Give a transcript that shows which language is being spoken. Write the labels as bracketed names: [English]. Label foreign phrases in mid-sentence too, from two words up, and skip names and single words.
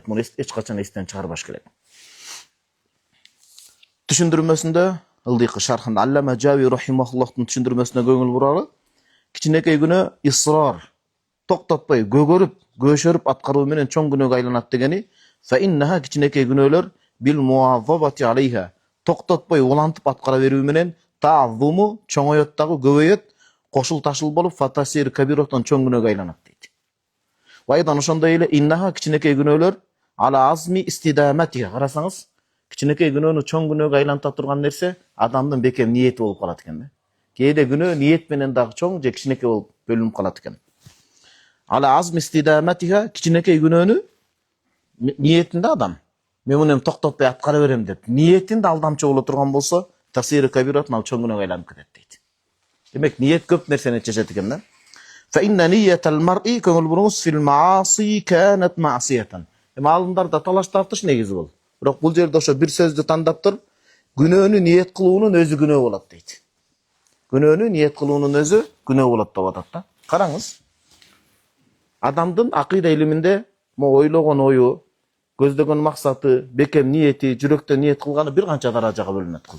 [Kyrgyz] Муну эч качан эстен чыгарбаш керек. Түшүндүрмөсүндө ылдыйкы шархында Аллама Жави рахимахуллахтын түшүндүрмөсүнө көңүл буралы. Кичинекей күнөө исрар, токтотпой, көшөрүп аткаруу менен чоң күнөөгө айланат дегени, [Arabic] فإنها [Kyrgyz] кичинекей күнөөлөр [Arabic] بالمواظبة عليها, [Kyrgyz] токтотпой улантып аткара берүү менен таазуму чоңойот дагы, көбөйөт, кошул ташыл болуп [Arabic] فتصير كبيرة [Kyrgyz] чоң күнөөгө айланат дейт. Вайдан ошондой эле иннаха кичинекей күнөөлөр [Arabic] على عزم استدامتها, [Kyrgyz] карасаңыз, кичинекей күнөөнү чоң күнөөгө айланта турган нерсе адамдын бекем ниети болуп калат экен. Кээде күнөө ниет менен дагы чоң же кичинекей болуп бөлүнүп калат экен. [Arabic] على عزم استدامتها, [Kyrgyz] кичинекей күнөөнү ниетинде адам мен муну токтотпой аткара берем деп ниетинде алдамчы боло турган болсо, [Arabic] تصير كبيرة [Kyrgyz] ал чоң күнөөгө айланып кетет дейт. Демек ниет көп нерсени чечет экен да. [Arabic] فإن نية المرء [Kyrgyz] көңүл буруңуз [Arabic] في المعاصي كانت معصية. [Kyrgyz] Маалымдарда талаш тартыш негизи бол. Бирок бул жерде ошо бир сөздү тандап туруп, күнөөнү ниет кылуунун өзү күнөө болот дейт. Күнөөнү ниет кылуунун өзү күнөө болот деп атат да. Караңыз. Адамдын акыйда илиминде ойлогон ою, көздөгөн максаты, бекем ниети, жүрөктөн ниет кылганы бир канча даражага бөлүнөт кыл.